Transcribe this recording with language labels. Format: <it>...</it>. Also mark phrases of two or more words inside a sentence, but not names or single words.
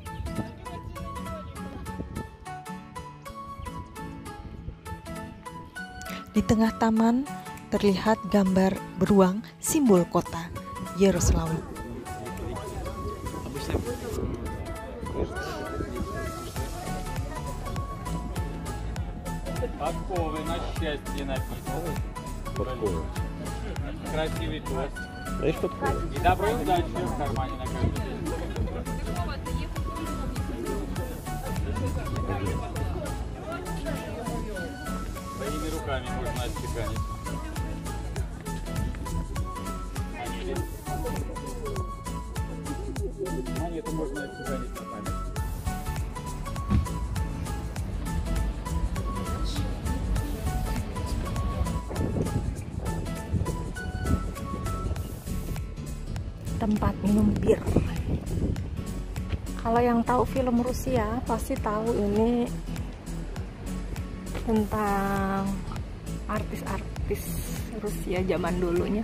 <id>Di tengah taman terlihat gambar beruang simbol kota Yaroslavl.</id> <ru>Подковы на счастье написано. Подковы. Красивый тост. Знаешь, подковы? И добро и удачи в кармане на каждый день. Своими руками можно отчеканить. Монету можно отчеканить на память.</ru> <id>Tempat minum bir. Kalau yang tahu film Rusia pasti tahu ini tentang artis-artis Rusia zaman dulunya.</id>